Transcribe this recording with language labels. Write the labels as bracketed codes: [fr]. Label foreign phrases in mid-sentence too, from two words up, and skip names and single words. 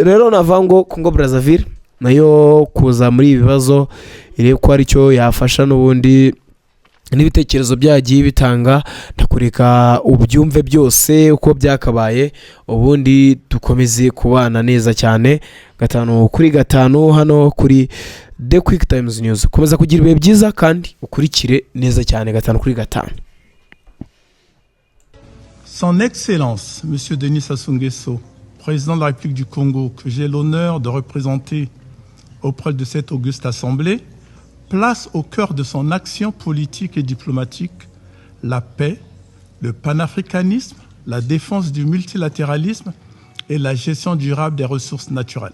[rw] Rero navuga ngo Congo Brazzaville nayo kuza muri ibi bibazo irebe ko ari cyo yafasha, n'ubundi n'ibitekerezo byagiye bitanga, ndakureka ubyumve byose uko byakabaye, ubundi dukomeze kubana neza cyane 5/5 hano kuri The Quick Times News. Komeza kugira ibihe byiza kandi ukurikire neza cyane 5/5. [fr] Son Excellence, M. Denis Sassou Nguesso, président de la République du Congo, que j'ai l'honneur de représenter auprès de cette auguste assemblée, place au cœur de son action politique et diplomatique la paix, le panafricanisme, la défense du multilatéralisme et la gestion durable des ressources naturelles.